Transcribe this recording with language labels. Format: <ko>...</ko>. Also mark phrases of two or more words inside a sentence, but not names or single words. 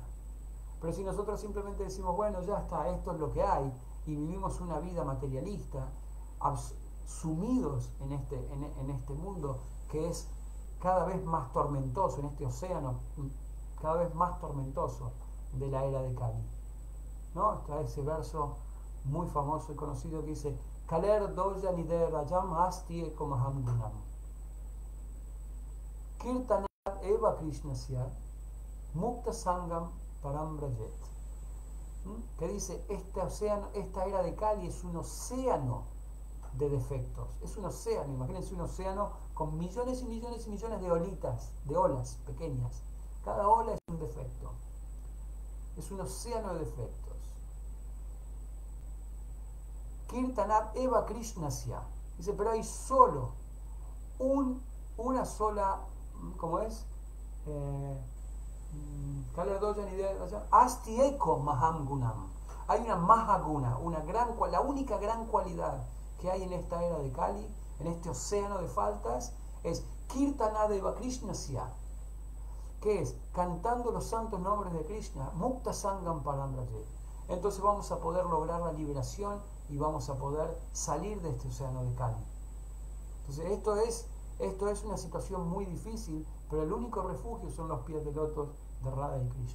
<es>Pero si nosotros simplemente decimos, bueno, ya está, esto es lo que hay, y vivimos una vida materialista, sumidos en este mundo que es cada vez más tormentoso, en este océano cada vez más tormentoso de la era de Kali, ¿no? Está ese verso muy famoso y conocido que dice</es> <sa>Kaler doya nide rajam asti ekomaham gunam kirtanat eva krishnasya mukta sangam parambrajet,</sa> <es>que dice este océano, esta era de Kali es un océano de defectos, es un océano, imagínense un océano con millones y millones y millones de olitas, de olas pequeñas, cada ola es un defecto, es un océano de defectos.</es> <sa>Kirtanat eva krishnasya,</sa> <es>dice, pero hay solo una sola, ¿cómo es?</es> <sa>Asti eko maham gunam.</sa> <es>Hay una mahaguna, la única gran cualidad que hay en esta era de Kali, en este océano de faltas, es</es> <sa>Kirtanat eva krishnasya,</sa> <es>que es cantando los santos nombres de Krishna,</es> <sa>Mukta Sangam Parambrajet.</sa> <es>Entonces vamos a poder lograr la liberación y vamos a poder salir de este océano de Kali. Entonces esto es una situación muy difícil, pero el único refugio son los pies de lotos de Radha y Krishna.</es>